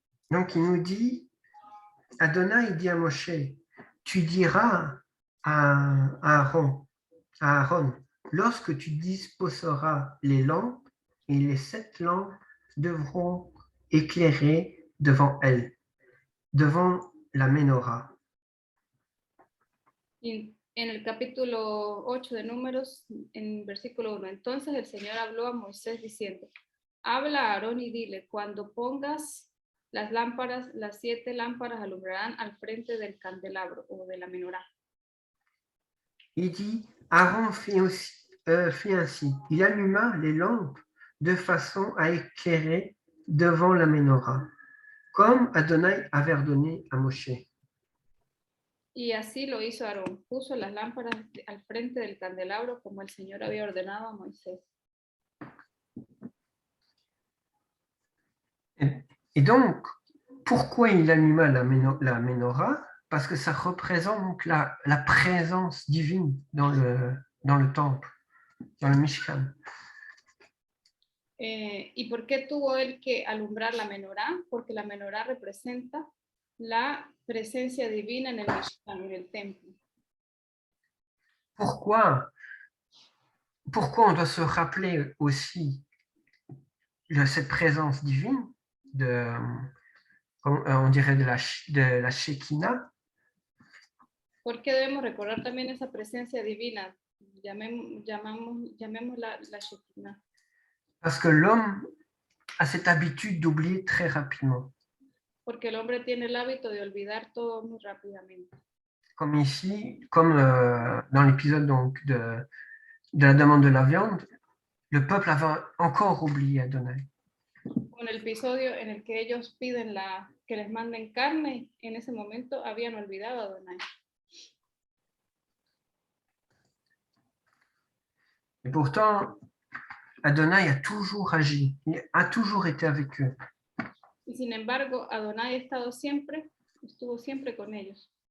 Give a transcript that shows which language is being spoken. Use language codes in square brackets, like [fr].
[fr] Donc, il nous dit, Adonai dit à Moshe, tu diras à Aaron, lorsque tu disposeras les lampes, et les 7 lampes devront éclairer devant elles, devant la menorah. [es] Y en el capítulo 8 de Números, en versículo 1, entonces el Señor habló a Moisés diciendo, habla a Aarón y dile, cuando pongas las lámparas, las 7 lámparas alumbrarán al frente del candelabro o de la menorá. [fr] Il dit, Aaron fit ainsi, il alluma les lampes de façon à éclairer devant la menorah, comme Adonai avait ordonné à Moshe. [es] Y así lo hizo Aarón, puso las lámparas al frente del candelabro como el Señor había ordenado a Moisés. [fr] Et donc, pourquoi il alluma la menorah? Parce que ça représente donc la présence divine dans le temple, dans le Mishkan. [es] ¿Y por qué tuvo él que alumbrar la menorá? Porque la menorá representa la presencia divina en el Mishkan, en el templo. [fr] Pourquoi on doit se rappeler aussi cette présence divine on dirait de la Shekinah? [es] ¿Por qué debemos recordar también esa presencia divina? Llamémosla la Shekinah. [fr] Parce que l'homme a cette habitude d'oublier très rapidement. [es] Porque el hombre tiene el hábito de olvidar todo muy rápidamente. [fr] Comme ici, comme dans l'épisode donc de la demande de la viande, le peuple avait encore oublié Adonai. [es] Con el episodio en el que ellos piden que les manden carne, en ese momento habían olvidado a Adonai. [fr] Et pourtant, Adonai a toujours agi, il a toujours été avec eux. [es] Y sin embargo, Adonai estuvo siempre con ellos.